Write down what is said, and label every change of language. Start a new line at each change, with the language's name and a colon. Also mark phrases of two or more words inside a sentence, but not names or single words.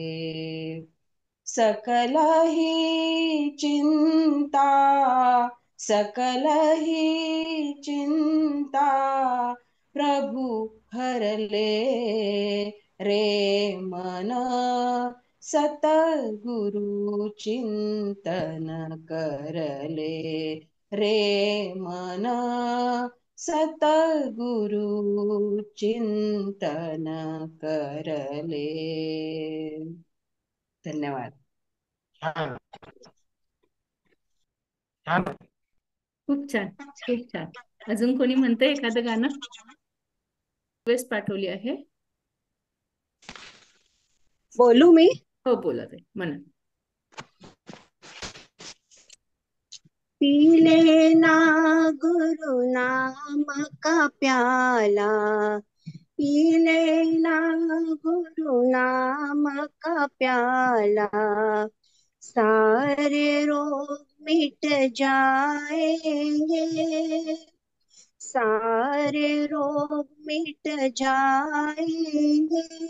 Hindi: सकल ही चिंता, सकल ही चिंता प्रभु हरले, रे मन सतगुरु चिंतन करले, रे मन सतगुरु चिंतन करले.
Marathi: धन्यवाद. छान छान. खूप छान, खूप छान. अजून कोणी म्हणतंय एखादं गाणं? रिक्वेस्ट पाठवली आहे. बोलू मी? हो, बोला ताई, म्हणा.
Hindi: पी लेना गुरु नाम का प्याला, पी लेना गुरु नाम का प्याला, सारे रोग मिट जाएंगे, सारे रोग मिट जाएंगे,